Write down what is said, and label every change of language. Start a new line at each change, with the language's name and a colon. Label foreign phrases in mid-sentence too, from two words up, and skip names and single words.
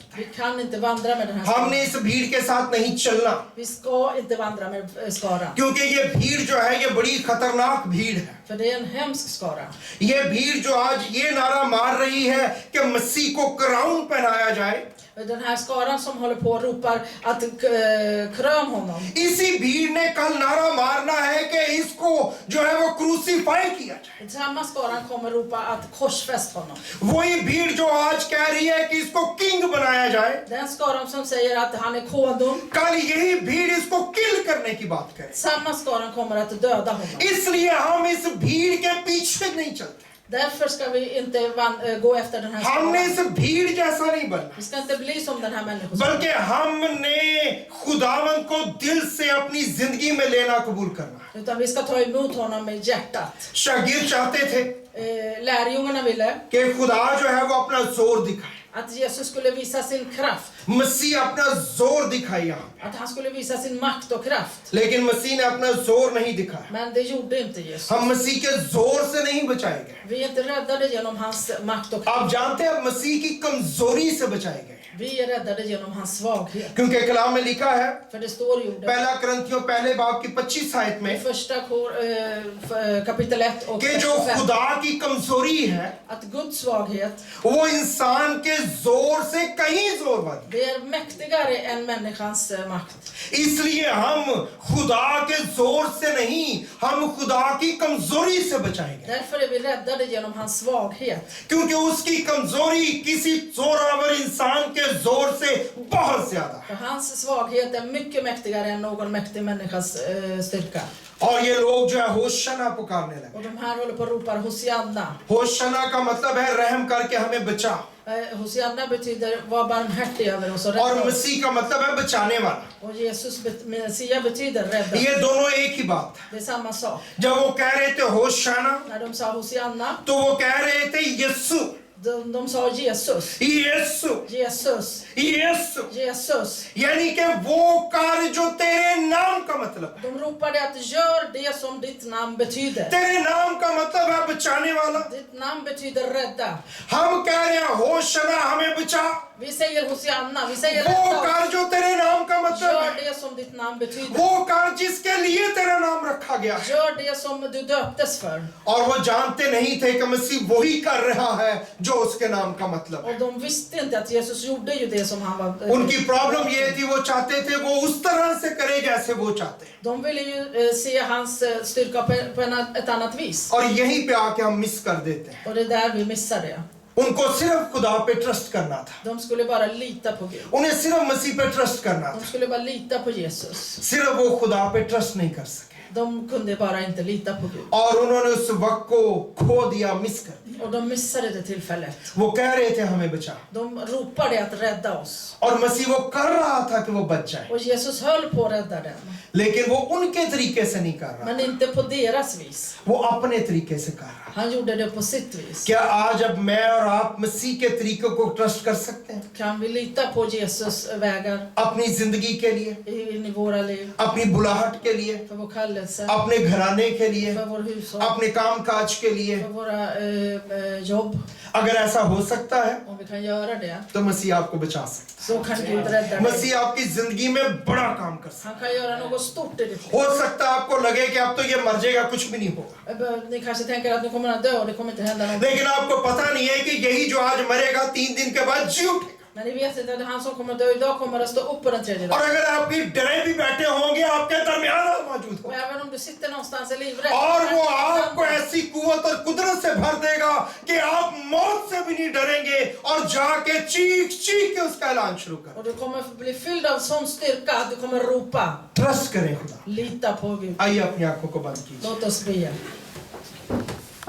Swedish: Vi kan inte vandra med den här skaran.
Hindi: हमने इस भीड़ के साथ नहीं चलना.
Swedish: Vi ska inte vandra med skaran.
Hindi: क्योंकि ये भीड़ जो है ये बड़ी खतरनाक भीड़ है.
Swedish: För det är en hemsk skara.
Hindi: ये भीड़ जो आज ये नारा मार रही है कि मसीह को क्राउन पहनाया जाए.
Swedish: Den här skaran som håller på och ropar att krön honom.
Hindi: इसी भीड़ ने कल नारा मारना है कि इसको जो है वो क्रूसीफाई किया जाए.
Swedish: Samma skaran kommer ropa att korsfäst honom.
Hindi: वही भीड़ जो आज कह रही है कि इसको किंग बनाया जाए,
Swedish: Den skaran som säger att han är konung.
Hindi: कल यही भीड़ इसको किल करने की बात करे.
Swedish: Samma skaran kommer att döda honom.
Hindi: इसलिए हम इस भीड़ के पीछे नहीं चलते.
Swedish: Därför ska vi inte gå efter den här
Hindi: हमने
Swedish: skaran.
Hindi: इस भीड़ जैसा नहीं बनना,
Swedish: Vi ska inte bli som den här människan.
Hindi: बल्कि हमने खुदावंद को दिल से अपनी जिंदगी में लेना कबूल करना.
Swedish: Utan vi ska ta emot honom med hjärtat.
Hindi: शागिर्द चाहते थे
Swedish: Lärjungarna ville
Hindi: कि खुदा जो है वो अपना जोर दिखाए.
Swedish: att Jesus skulle visa sin kraft.
Hindi: मसीह अपना जोर दिखाए यहाँ,
Swedish: Att han skulle visa sin makt och kraft.
Hindi: लेकिन मसीह ने अपना जोर नहीं दिखाया.
Swedish: Men det gjorde inte Jesus.
Hindi: हम मसीह के जोर से नहीं बचाए गए.
Swedish: Vi är inte räddade genom hans makt och kraft.
Hindi: आप जानते हैं मसीह की कमजोरी से बचाए गए,
Swedish: Vi är räddade genom hans svaghet.
Hindi: क्योंकि कलाम में लिखा है
Swedish: För det står i ordet.
Hindi: पहला करंथियों पहले बाब की 25 आयत
Swedish: I
Hindi: में
Swedish: första kapitel 1 och
Hindi: कि
Swedish: vers
Hindi: जो
Swedish: 25.
Hindi: खुदा की कमजोरी है
Swedish: Att Guds svaghet,
Hindi: वो इंसान के जोर से कहीं जोरवादी.
Swedish: det är mäktigare än människans makt.
Hindi: इसलिए हम खुदा के जोर से नहीं, हम खुदा की कमजोरी से बचाएंगे,
Swedish: Därför är vi räddade genom hans svaghet.
Hindi: क्योंकि उसकी कमजोरी किसी जोरावर इंसान के जोर से बहुत ज्यादा है.
Swedish: För hans svaghet är mycket mäktigare än någon mäktig människas styrka.
Hindi: और ये लोग जो है होशना पुकारने लगे.
Swedish: Och de här håller på och ropar Hosianna.
Hindi: होशना का मतलब है रहम करके हमें बचा,
Swedish: Hosianna betyder var barmhärtig över oss och
Hindi: और
Swedish: rädda oss.
Hindi: मसीह का मतलब है बचाने वाला.
Swedish: Och Jesus, Messia betyder rädda.
Hindi: ये दोनों एक ही बात है.
Swedish: Det är samma sak.
Hindi: जब वो कह रहे थे होशना,
Swedish: När de sa Hosianna,
Hindi: तो वो कह रहे थे यीशु,
Swedish: de sa Jesus.
Hindi: यीशु,
Swedish: Jesus.
Hindi: यीशु,
Swedish: Jesus.
Hindi: यानी कि वो कार्य जो तेरे नाम का मतलब है.
Swedish: De ropade att gör det som ditt namn betyder.
Hindi: तेरे नाम का मतलब है बचाने वाला.
Swedish: Ditt namn betyder rädda.
Hindi: हम कह रहे हैं होशना हमें बचा.
Swedish: Vi säger Hosianna, vi säger
Hindi: वो
Swedish: rädda oss.
Hindi: कार्य जो तेरे नाम का मतलब
Swedish: Gör
Hindi: है,
Swedish: det som ditt namn betyder.
Hindi: वो कार्य जिसके लिए तेरा नाम रखा गया है.
Swedish: Gör det som du döptes för.
Hindi: और वो जानते नहीं थे कि मसीह वही कर रहा है जो उसके नाम का मतलब है.
Swedish: Och de visste inte att Jesus gjorde ju det som han var.
Hindi: उनकी प्रॉब्लम ये थी, वो चाहते थे वो उस तरह से करे जैसे वो चाहते हैं.
Swedish: De ville ju se hans styrka på ett annat vis.
Hindi: और यहीं पे आके हम मिस कर देते हैं.
Swedish: Och det är där vi missar det.
Hindi: उनको सिर्फ खुदा पे ट्रस्ट करना था,
Swedish: De skulle bara lita på Gud.
Hindi: उन्हें सिर्फ मसीह पे ट्रस्ट करना
Swedish: De
Hindi: था,
Swedish: skulle bara lita på Jesus.
Hindi: सिर्फ वो खुदा पे ट्रस्ट नहीं कर सके
Swedish: De kunde bara inte lita på Gud.
Hindi: और उन्होंने उस वक्त को खो दिया, मिस कर दिया।
Swedish: Och de missade det tillfället.
Hindi: वो कह रहे थे हमें बचा,
Swedish: De ropade att rädda oss.
Hindi: और मसीह वो कर रहा था कि वो बच जाए,
Swedish: Och Jesus höll på att rädda dem.
Hindi: लेकिन वो उनके तरीके से नहीं कर रहा,
Swedish: Men inte på deras vis.
Hindi: वो अपने तरीके से कर रहा।
Swedish: Han gjorde det på sitt vis.
Hindi: क्या आज अब मैं और आप मसीह के तरीकों को ट्रस्ट कर सकते हैं
Swedish: Kan vi lita på Jesus vägar
Hindi: अपनी जिंदगी के लिए,
Swedish: in i våra liv?
Hindi: अपनी बुलाहट के लिए,
Swedish: För vår kallelse,
Hindi: अपने घराने के लिए,
Swedish: för vår hushåll,
Hindi: अपने काम काज के लिए?
Swedish: för våra jobb.
Hindi: अगर ऐसा हो सकता है
Swedish: Om vi kan göra det,
Hindi: तो मसीह आपको बचा सकता
Swedish: så kan Gud rädda
Hindi: है,
Swedish: dig.
Hindi: मसीह आपकी जिंदगी में बड़ा काम कर सकता
Swedish: Han kan göra något stort i ditt
Hindi: है।
Swedish: liv.
Hindi: हो सकता है आपको लगे कि अब तो ये मर जाएगा, कुछ भी नहीं होगा,
Swedish: Ni kanske tänker att nu kommer han dö och det kommer inte hända något.
Hindi: लेकिन आपको पता नहीं है कि यही जो आज मरेगा 3 दिन के बाद जी उठेगा।
Swedish: Men ni vet inte att han som kommer att dö idag kommer att stå upp på den tredje
Hindi: और
Swedish: dagen.
Hindi: अगर आपकी डरे भी बैठे होंगे आपके दरमियान मौजूद
Swedish: Och
Hindi: हो,
Swedish: även om du sitter någonstans i livrädd.
Hindi: और वो आपको ऐसी कुव्वत और कुदरत से भर देगा कि आप मौत से भी नहीं डरेंगे और जाके चीख चीख के उसका ऐलान शुरू करें।
Swedish: Och du kommer bli fylld av sån styrka att du kommer ropa.
Hindi: ट्रस्ट करें खुदा।
Swedish: Lita på Gud.
Hindi: आइए अपनी आंखों को बंद कीजिए।
Swedish: Låt oss be.